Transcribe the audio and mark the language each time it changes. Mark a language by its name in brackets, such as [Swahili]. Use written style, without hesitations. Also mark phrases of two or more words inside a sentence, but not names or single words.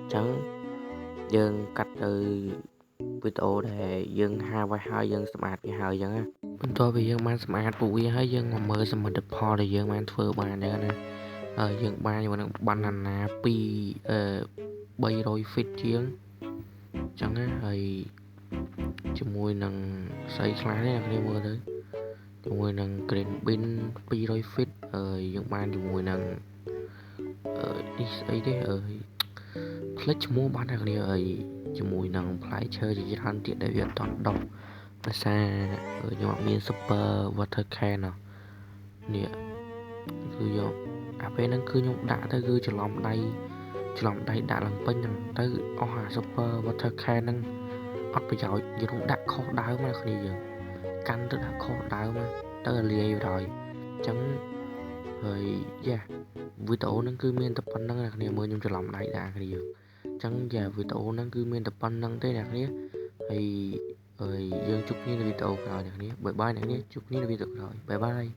[Khmer] ញ្ចឹងយើងកាត់ទៅវីដេអូដែលយើងហាវ៉េសហើយយើងសម្អាតវាហើយអញ្ចឹងណាបន្ទាប់ពីយើងបានសម្អាតពួកវាហើយយើងមកមើលសមិទ្ធផលដែលយើងបានធ្វើបានអញ្ចឹងណាយើងបានយកនឹងបានណា ពី300 feet ជាងអញ្ចឹងណាហើយជាមួយនឹងស្អីខ្លះនេះអ្នកគ្នាមើលទៅជាមួយនឹង [English] green bean [Khmer] 200 feet យើងបានជាមួយនឹងនេះស្អីទេផ្លេច ឈ្មោះបានអ្នកគ្នាជាមួយនឹងផ្លែឈើជាច្រើនទៀតដែលវាអត់តន់ដុះភាសាខ្ញុំអត់មាន [English] super water can [Khmer] នេះ គឺយកអាពេលហ្នឹងគឺខ្ញុំដាក់ទៅគឺច្រឡំដៃដាក់ឡើងពេញហ្នឹងទៅអស់អា [English] super water can [Khmer] ហ្នឹងអត់ប្រយោជន៍យើងដាក់ខុសដើមណាគ្នាយើងកាន់ទៅដាក់ខុសដើមទៅលាយទៅហើយអញ្ចឹងហើយវីដេអូហ្នឹងគឺមានតែប៉ុណ្្នឹងអ្នកគ្នាមើលខ្ញុំច្រឡំដៃដាក់គ្នាយើងអញ្ចឹងវីដេអូហ្នឹងគឺមានតែប៉ុណ្្នឹងទេអ្នកគ្នាហើយយើងជួបគ្នានៅវីដេអូក្រោយអ្នកគ្នាបាយអ្នកគ្នាជួបគ្នានៅវីដេអូក្រោយបាយ